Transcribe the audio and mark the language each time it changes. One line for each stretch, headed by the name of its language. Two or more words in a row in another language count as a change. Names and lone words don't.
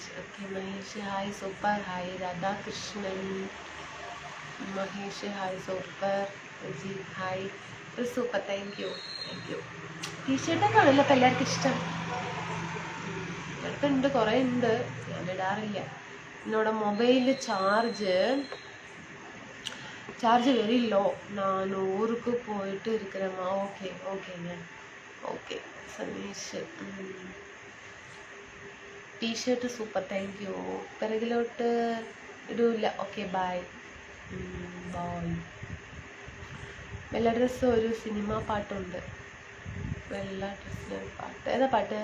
English: Okay Mahesh hi, super hi. Radhakrishnan, Mahesh hi, super. Ajith hi, super. Thank you, thank you.
Malayalam: ടീഷർട്ടൊക്കെ ആണല്ലോ ഇപ്പം എല്ലാവർക്കും ഇഷ്ടം. അടുത്തുണ്ട്, കുറേ ഉണ്ട്, ഞാൻ ഇടാറില്ല.
English: என்னோட mobile charge very low.
Tamil: நான் ஊருக்கு போயிட்டு இருக்கிறேம்மா.
English: okay okayங்க, okay. Saneesh T-shirt super, thank you.
Malayalam: പിറകിലോട്ട് ഇടൂല്ല.
English: okay bye bye.
Malayalam: വെള്ള ഡ്രസ്സ് ഒരു സിനിമ പാട്ടുണ്ട്. വെള്ള ഡ്രസ്സിന് പാട്ട് ഏതാ പാട്ട്?